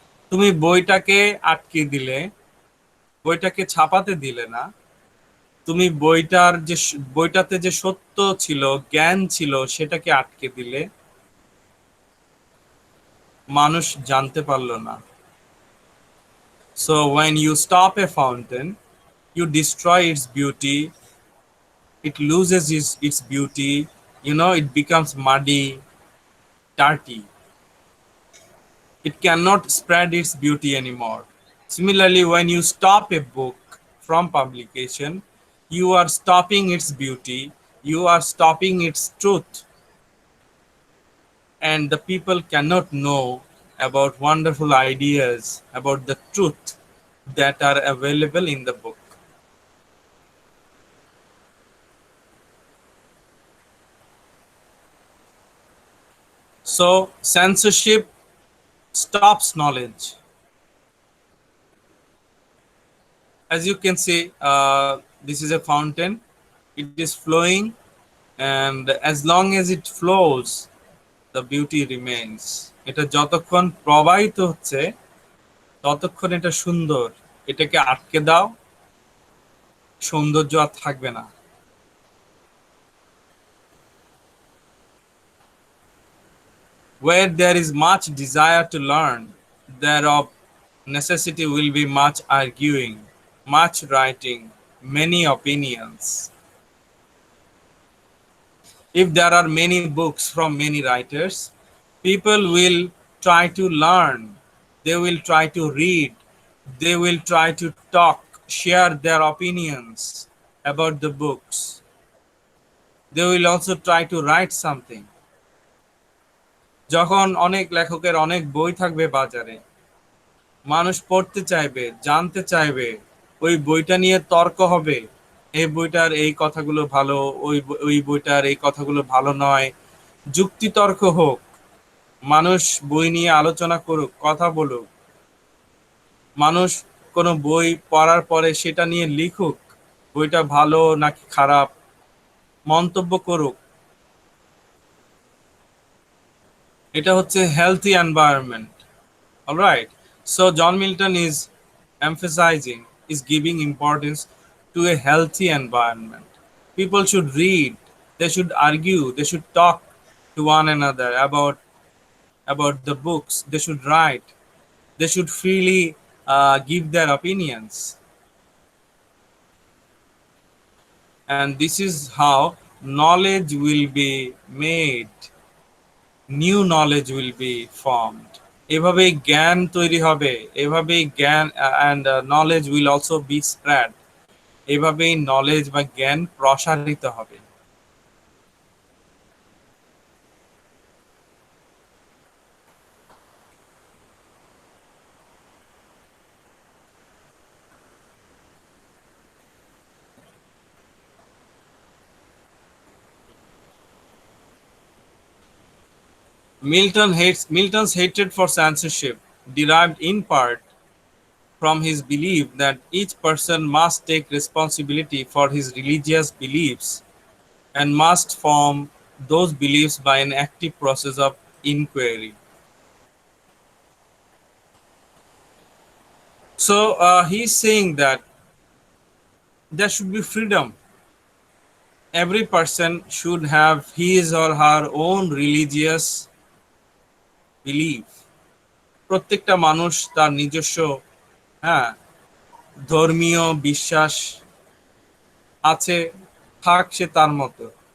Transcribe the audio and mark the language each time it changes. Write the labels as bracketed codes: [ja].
[bn] তুমি বইটাকে আটকে দিলে, বইটাকে ছাপাতে দিলে না, তুমি বইটাতে যে সত্য ছিল, জ্ঞান ছিল, সেটাকে আটকে দিলে, মানুষ জানতে পারলো না। [en] So when you stop a fountain, you destroy its beauty, it loses its beauty, it becomes muddy, dirty. It cannot spread its beauty anymore. Similarly, when you stop a book from publication, you are stopping its beauty, you are stopping its truth, and the people cannot know about wonderful ideas, about the truth that are available in the book. So, censorship stops knowledge. As you can see, this is a fountain, it is flowing, and as long as it flows, the beauty remains. [bn] এটা যতক্ষণ প্রবাহিত হচ্ছে ততক্ষণ এটা সুন্দর। এটাকে আটকে দাও, সৌন্দর্য আর থাকবে না। [en] Where there is much desire to learn, there of necessity will be much arguing, much writing, many opinions. If there are many books from many writers, people will try to learn, they will try to read, they will try to talk, share their opinions about the books. They will also try to write something. [bn] যখন অনেক লেখকের অনেক বই থাকবে বাজারে, মানুষ পড়তে চাইবে, জানতে চাইবে, ওই বইটা নিয়ে তর্ক হবে, এই বইটার এই কথাগুলো ভালো, ওই বইটার এই কথাগুলো ভালো নয়, যুক্তিতর্ক হোক, মানুষ বই নিয়ে আলোচনা করুক, কথা বলুক, মানুষ কোনো বই পড়ার পরে সেটা নিয়ে লিখুক, বইটা ভালো নাকি খারাপ, মন্তব্য করুক। এটা হচ্ছে [en] Healthy environment. Alright, So John Milton is emphasizing, is giving importance to a healthy environment. People should read, they should argue, they should talk to one another about the books, they should write, they should freely give their opinions. And this is how knowledge will be made, new knowledge will be formed. [bn] এভাবেই জ্ঞান তৈরি হবে, এভাবেই জ্ঞান [en] and knowledge will also be spread. [bn] এভাবেই knowledge বা জ্ঞান প্রসারিত হবে. [en] Milton's hatred for censorship derived in part from his belief that each person must take responsibility for his religious beliefs and must form those beliefs by an active process of inquiry. So he's saying that there should be freedom. Every person should have his or her own religious belief. [bn] প্রত্যেকটা মানুষ তার নিজস্ব হ্যাঁ ধর্মীয় বিশ্বাস আছে, থাক সে তার মতো।